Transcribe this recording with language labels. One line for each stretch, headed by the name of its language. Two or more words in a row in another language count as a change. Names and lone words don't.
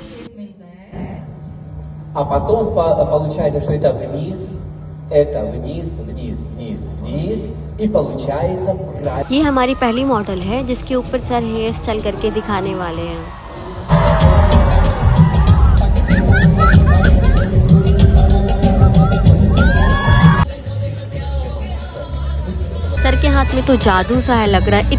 Russian: А потом получается, что это вниз, и получается правильно.
Hindi: ये हमारी पहली मॉडल है जिसके ऊपर सर
English: hair style
Hindi: करके दिखाने वाले हैं। सर के हाथ में तो जादू सा है लग रहा है।